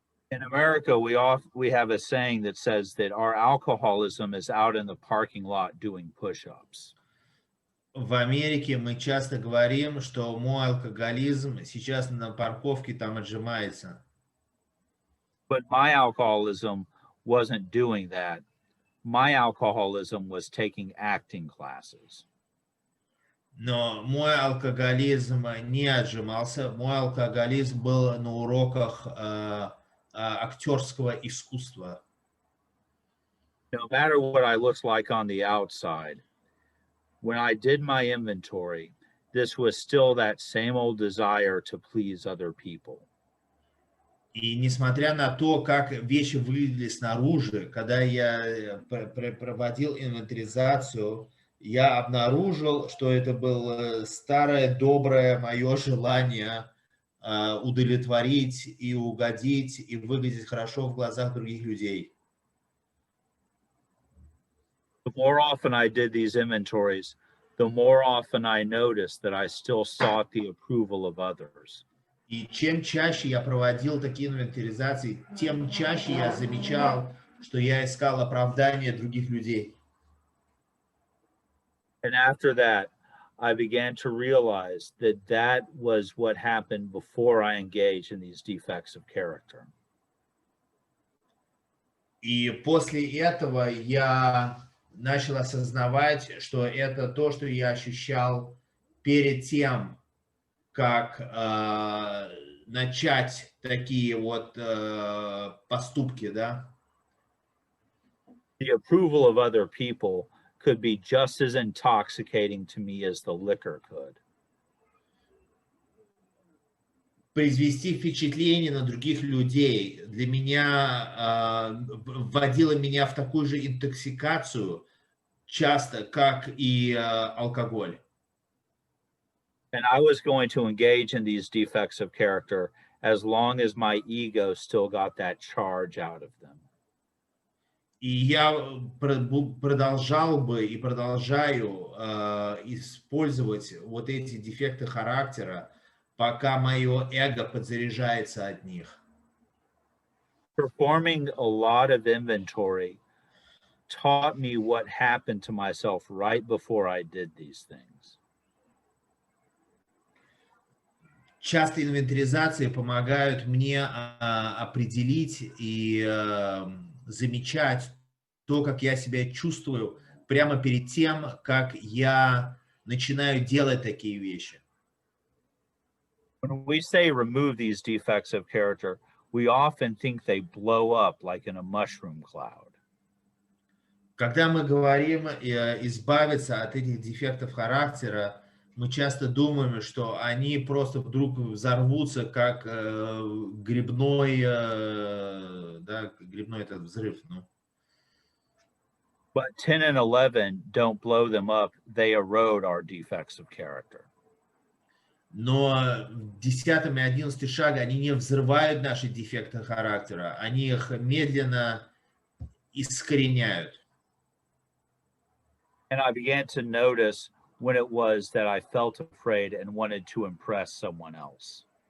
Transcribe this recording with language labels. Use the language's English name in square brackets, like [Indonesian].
[English] In America, we have a saying that says that our alcoholism is out in the parking lot doing push-ups. [Russian] В Америке мы часто говорим, что мой алкоголизм сейчас на парковке там отжимается. [English] But my alcoholism wasn't doing that. My alcoholism was taking acting classes. [Russian] Но мой алкоголизм не отжимался. Мой алкоголизм был на уроках актерского искусства. [English] No matter what I looked like on the outside, when I did my inventory, this was still that same old desire to please other people. [Russian] И несмотря на то, как вещи выглядели снаружи, когда я проводил инвентаризацию, я обнаружил, что это было старое доброе мое желание удовлетворить и угодить и выглядеть хорошо в глазах других людей. [English] The more often I did these inventories, the more often I noticed that I still sought the approval of others. [Russian] И чем чаще я проводил такие инвентаризации, тем чаще я замечал, что я искал оправдания других людей. [English] And after that, I began to realize that that was what happened before I engaged in these defects of character. [Russian] И после этого я начал осознавать, что это то, что я ощущал перед тем, как начать такие вот поступки, да. [English] The approval of other people could be just as intoxicating to me as the liquor could. [Russian] Произвести впечатление на других людей для меня вводило меня в такую же интоксикацию часто, как и алкоголь. [English] And I was going to engage in these defects of character as long as my ego still got that charge out of them. [Russian] И я продолжал бы и продолжаю использовать вот эти дефекты характера, пока мое эго подзаряжается от них. [English] Performing a lot of inventory taught me what happened to myself right before I did these things. [Russian] Часто инвентаризации помогают мне определить и замечать то, как я себя чувствую прямо перед тем, как я начинаю делать такие вещи. [English] When we say remove these defects of character, we often think they blow up like in a mushroom cloud. [Russian] Когда мы говорим избавиться от этих дефектов характера, мы часто думаем, что они просто вдруг взорвутся, как грибной, да, грибной этот взрыв. Ну. [English] But 10 and 11 don't blow them up, they erode our defects of character. [Russian] Но в 10 и 11 шаге они не взрывают наши дефекты характера, они их медленно искореняют. [English] And I began to notice when it was that I felt afraid and wanted to impress someone else.